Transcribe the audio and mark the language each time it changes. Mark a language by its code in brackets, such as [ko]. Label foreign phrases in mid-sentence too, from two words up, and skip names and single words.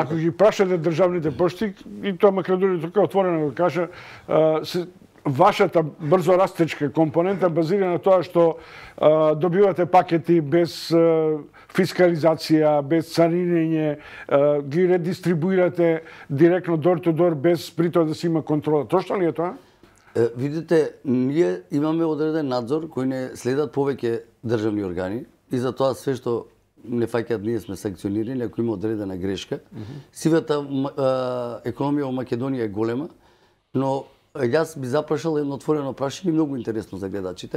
[mk] Ако ги прашате државните пошти, и тоа Македонија така отворено го кажа, вашата брзо растечка компонента базира на тоа што добивате пакети без фискализација, без царинење, ги редистрибуирате директно [en] door to door [mk] без при тоа да се има контрола. Точно ли е тоа? Видите, ние имаме одреден надзор кој не следат повеќе државни органи и за тоа све што не фаќаат ние сме санкционирани ако има одредена грешка. Сивата економија во Македонија е голема, но јас би запрашал едно отворено прашање многу интересно за гледачите.